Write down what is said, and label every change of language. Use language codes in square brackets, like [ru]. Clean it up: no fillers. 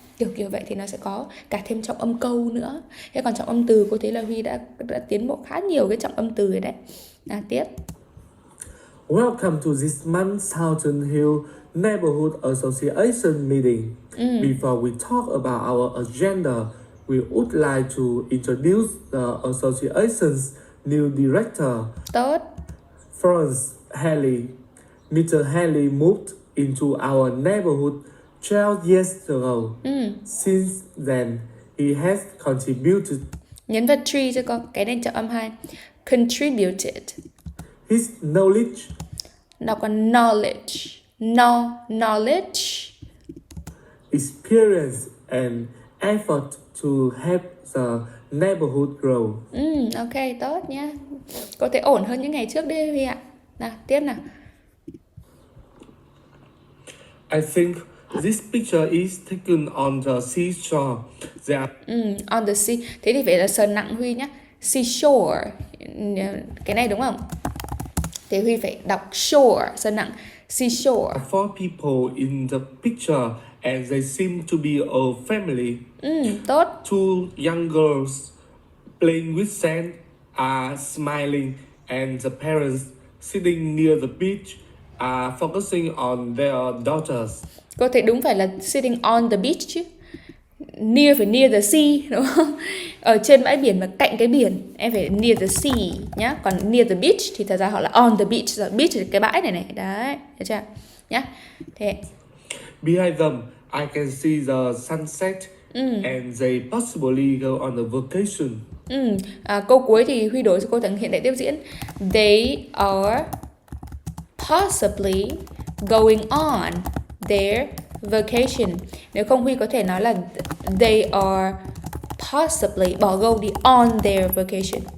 [vi] Kiểu vậy thì nó sẽ có cả thêm trọng âm câu nữa. Thế còn trọng âm từ cô thấy là Huy đã tiến bộ khá nhiều cái trọng âm từ rồi đấy. Tiếp. [en] Welcome to this month's Southern Hill Neighborhood Association meeting. Before we talk about our agenda, we would like to introduce the association's new director, [vi] Tốt. [en] Florence Haley. Mr. Haley moved into our neighborhood 12 years ago. Since then, he has contributed. [vi] Nhấn vào tree cho con. Cái này trọng âm 2. Contributed. [en] His knowledge. [vi] Đọc là knowledge. Knowledge. [en] Experience and effort to help the neighborhood grow. [vi] Ok, tốt nhá. Có thể ổn hơn những ngày trước đấy Huy ạ. Nào, tiếp nào. [en] I think this picture is taken on the seashore. On the sea. [vi] Thế thì phải là sờ nặng Huy nhá. Seashore. Cái này đúng không? Thế Huy phải đọc shore, sờ nặng. [en] Seashore. Four people in the picture and they seem to be a family. [vi] Tốt. [en] Two young girls playing with sand are smiling, and the parents sitting near the beach are focusing on their daughters. [vi] Có thể đúng phải là [en] sitting on the beach [vi] chứ. Near phải [en] near the sea [vi] đúng không? Ở trên bãi biển mà cạnh cái biển em phải [en] near the sea [vi] nhá. Còn [en] near the beach [vi] thì thật ra họ là [en] on the beach. [vi] Rồi beach là cái bãi này. Đấy, được chưa? Nhá. Thế. [en] Behind them, I can see the sunset and they possibly go on a vacation. [vi] Câu cuối thì Huy đổi cho cô thành hiện đại tiếp diễn. [en] They are possibly going on their vacation. [vi] Nếu không Huy có thể nói là [en] they are possibly, [vi] bỏ go đi, [en] on their vacation.